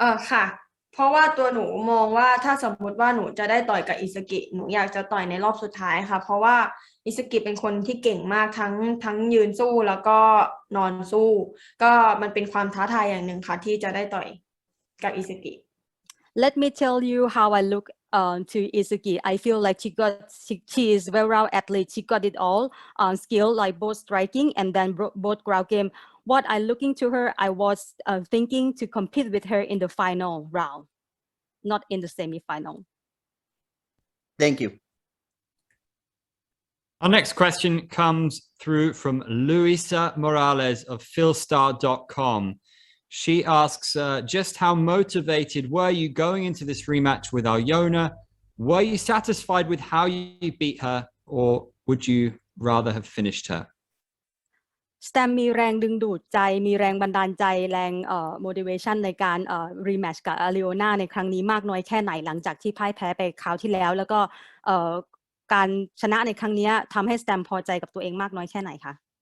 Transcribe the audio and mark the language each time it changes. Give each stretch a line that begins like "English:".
Thai: ค่ะเพราะว่าตัวหนูมองว่าถ้าสมมติว่าหนูจะได้ต่อยกับอิซุกิหนูอยากจะต่อยในรอบสุดท้ายค่ะเพราะว่าอิซุกิเป็นคนที่เก่งมากทั้งยืนสู้แล้วก็นอนสู้ก็มันเป็นความท้าทายอย่างหนึ่งค่ะที่จะได้ต่อยกับอิซุกิ
English: Let me tell you how I look to Isuki. I feel like she is very well athlete. She got it all skill like both striking and then both ground game. What I looking to her, I was thinking to compete with her in the final round, not in the semi-final. Thank you. Our next question comes through from Luisa Morales of philstar.com. She asks, just how motivated were you going into this rematch with Aloyna? Were you satisfied with how you beat her, or would you rather have finished her?
Thai: สแตมมีแรงดึงดูดใจมีแรงบันดาลใจแรง motivation ในการrematch กับ Aloyna ในครั้งนี้มากน้อยแค่ไหนหลังจากที่พ่ายแพ้ไปคราวที่แล้วแล้วก็การชนะในครั้งนี้ทำให้สแตมพอใจกับตัวเองมากน้อยแค่ไหนคะ